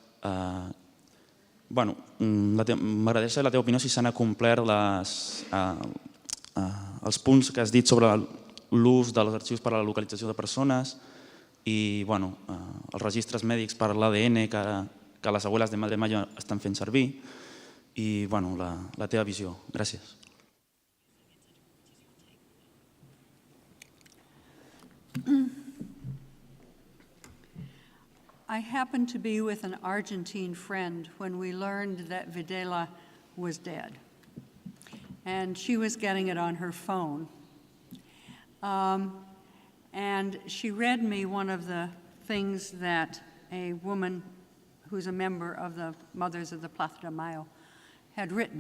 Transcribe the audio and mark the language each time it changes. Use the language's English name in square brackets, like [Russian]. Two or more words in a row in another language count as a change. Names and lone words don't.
[Catalan] M'agradaria saber la teva opinió si s'han acomplert els punts que has dit sobre l'ús dels arxius per a la localització de persones i els registres mèdics per l'ADN que les abueles de Madre Mayo estan fent servir i la teva visió. Gràcies. [English] I happened to be with an Argentine friend when we learned that Videla was dead. And she was getting it on her phone. And she read me one of the things that a woman who's a member of the Mothers of the Plaza de Mayo had written.